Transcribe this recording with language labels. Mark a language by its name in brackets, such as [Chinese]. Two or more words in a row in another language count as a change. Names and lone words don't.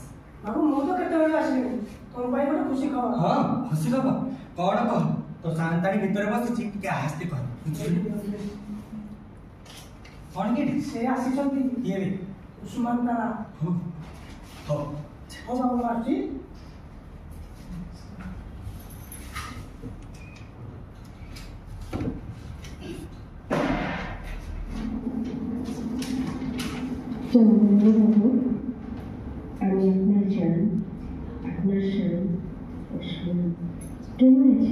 [Odia] ବାବୁ ମୁଁ ତ କେତେବେଳେ ଆସିଲିଣି, ତମ ପାଇଁ ଗୋଟେ ଖୁସି ଖବର। ହଁ ଖୁସି ଖବର କଣ କହ? ତୋ ସାନ୍ତାଣୀ ଭିତରେ ବସିଛି, ଟିକେ ଆସ୍ତେ କହ। କଣ କି ସେ ଆସିଛନ୍ତି? କିଏ ବେ? ଉସ୍ମାନ ତାରା। ହଉ ହଉ ବାବୁ ଆସୁଛି। [Bangla] বাবু আমি আপনার জান, আপনার স্বামী উসমান কেমন আছে?